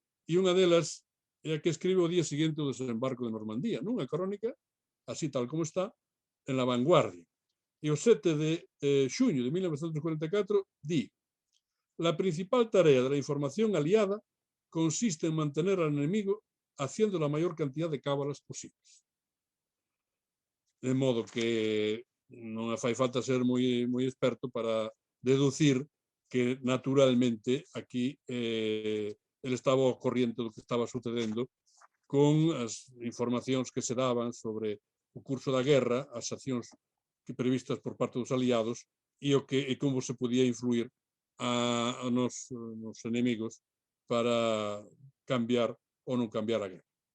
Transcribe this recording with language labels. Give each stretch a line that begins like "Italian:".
Galician: E unha delas é a que escribe o día seguinte do desembarco de Normandía, nunha crónica, así tal como está, en La Vanguardia. E o 7 de xuño de 1944 di:
Spanish: la principal tarea de la información aliada consiste en mantener al enemigo haciendo la mayor cantidad de cábalas posibles.
Galician: De modo que non fai falta ser moi experto para deducir que naturalmente aquí ele estaba ao corriente do que estaba sucedendo con as informacións que se daban sobre o curso da guerra, as accións previstas por parte dos aliados e como se podía influir nos enemigos para cambiar ou non cambiar a guerra.